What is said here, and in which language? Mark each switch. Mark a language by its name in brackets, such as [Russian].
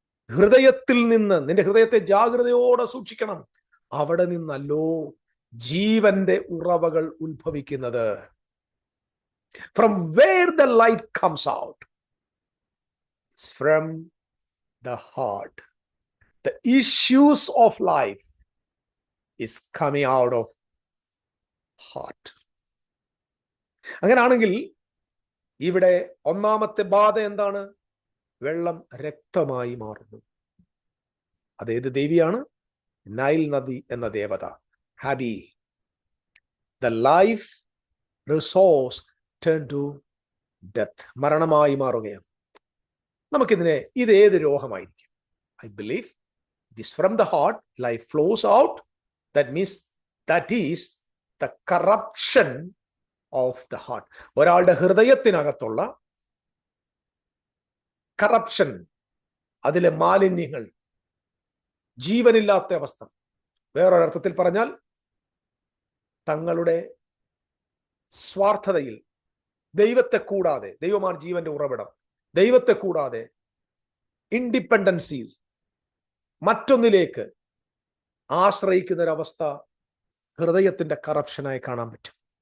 [Malayalam] ഹൃദയത്തിൽ നിന്ന്, നിന്റെ ഹൃദയത്തെ ജാഗ്രതയോടെ സൂക്ഷിക്കണം, അവിടെ നിന്നല്ലോ ജീവന്റെ ഉറവകൾ ഉത്ഭവിക്കുന്നത്. [English] From where the light comes out, from the heart. The issues of life is coming out of heart. [Malayalam] അങ്ങനാണെങ്കിൽ ഇവിടെ ഒന്നാമത്തെ ബാധ എന്താണ്? വെള്ളം രക്തമായി മാറുന്നു. അതേത് ദേവിയാണ്? നൈൽ നദി എന്ന ദേവത, ഹാബി. [English] the life resource turn to death, [Malayalam] മരണമായി മാറുകയാണ്. നമുക്കിതിനെ, ഇത് ഏത് രോഗമായിരിക്കും? [English] I believe it is from the heart, life flows out. That means that is the corruption of the heart. [Malayalam] ഒരാളുടെ ഹൃദയത്തിനകത്തുള്ള കറപ്ഷൻ, അതിലെ മാലിന്യങ്ങൾ, ജീവനില്ലാത്ത അവസ്ഥ. വേറൊരർത്ഥത്തിൽ പറഞ്ഞാൽ തങ്ങളുടെ സ്വാർത്ഥതയിൽ, ദൈവത്തെ കൂടാതെ, ദൈവമാണ് ജീവന്റെ ഉറവിടം, ദൈവത്തെ കൂടാതെ ഇൻഡിപെൻഡൻസിയിൽ മറ്റൊന്നിലേക്ക് ആശ്രയിക്കുന്ന ഒരവസ്ഥ ഹൃദയത്തിന്റെ കറപ്ഷനായി കാണാൻ പറ്റും.